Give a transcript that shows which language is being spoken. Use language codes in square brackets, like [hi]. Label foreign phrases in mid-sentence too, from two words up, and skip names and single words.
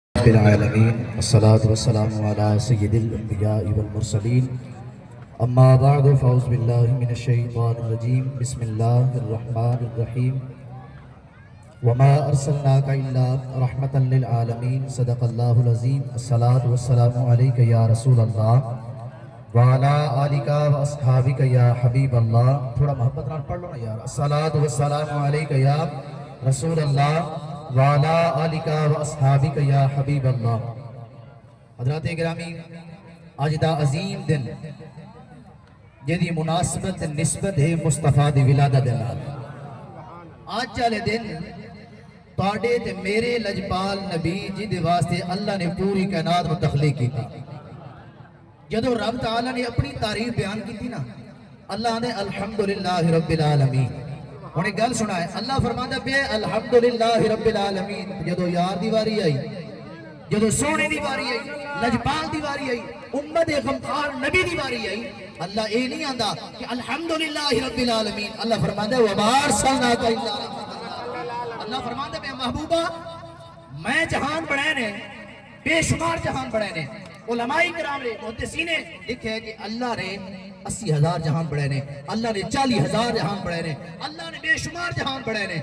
[ar] رب العالمین والصلاة والسلام علی سید الانبیاء والمرسلین اما بعد فاعوذ باللہ من الشیطان الرجیم بسم اللہ الرحمن الرحیم وما ارسلناک الا رحمتا للعالمین صدق اللہ العظیم الصلاة والسلام علیک یا رسول اللہ وعلا آلک و اصحابک یا حبیب اللہ. [pa] تھوڑا محبت نال پڑھ لو نا یار. [ar] الصلاة والسلام علیک یا رسول اللہ وعلا آلک و اصحابک یا حبیب اللہ. [pa] حضرات گرامی، آج دا عظیم دن جدی مناسبت نسبت ہے مصطفیٰ دی ولادت دے نال. آج والے دن تواڈے تے میرے لجپال نبی جی دے واسطے اللہ نے پوری کائنات کو تخلیق کیتا. جدو رب تعالیٰ نے اپنی تعریف بیان کی تھی نا، اللہ نے [ar] الحمدللہ رب العالمین. [pa] انہیں گل سنا ہے، اللہ فرماتا پہ [ar] الحمدللہ رب العالمین. [pa] جدو یار دی واری آئی، جدو سونے دی واری آئی، لجپال دی واری آئی، امت غمخوار نبی دی واری آئی، اللہ اے نہیں آندا کہ [ar] الحمدللہ رب العالمین. [ur] اللہ فرماتا ہے [ar] وما ارسلناک الا رحمۃ. [pa] اللہ فرماتا ہے محبوبہ میں جہان بنائے نے، بے شمار جہان بنائے نے. علماء کرام نے محدثین نے لکھا ہے کہ اللہ نے 80,000 جہان بڑھائے نے، اللہ نے 40,000 جہان بڑھائے نے، اللہ نے بے شمار جہان بڑھائے نے.